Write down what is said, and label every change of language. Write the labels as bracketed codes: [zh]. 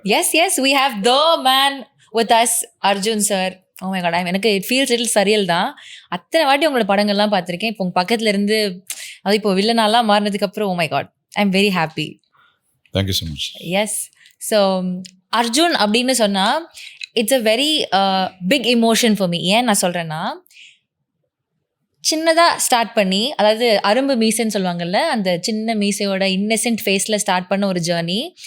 [en] Yes, we have the man with us, Arjun sir. Oh my god, எனக்கு it feels little surreal தான். [ta] அத்தனை வாட்டி உங்களோட படங்கள்லாம் பார்த்துருக்கேன். இப்போ உங்க பக்கத்துல இருந்து அது இப்போ வில்லனாலாம் மாறினதுக்கு அப்புறம் [en] oh my god, I'm very happy. Thank you so much. Yes. So Arjun [ta] அப்படின்னு சொன்னா [en] it's a very big emotion for me. [ta] ஏன் நான் சொல்றேன்னா, சின்னதாக ஸ்டார்ட் பண்ணி, அதாவது அரும்பு மீசைன்னு சொல்லுவாங்கல்ல, அந்த சின்ன மீசையோட இன்னசென்ட் ஃபேஸில் ஸ்டார்ட் பண்ண ஒரு ஜேர்னி.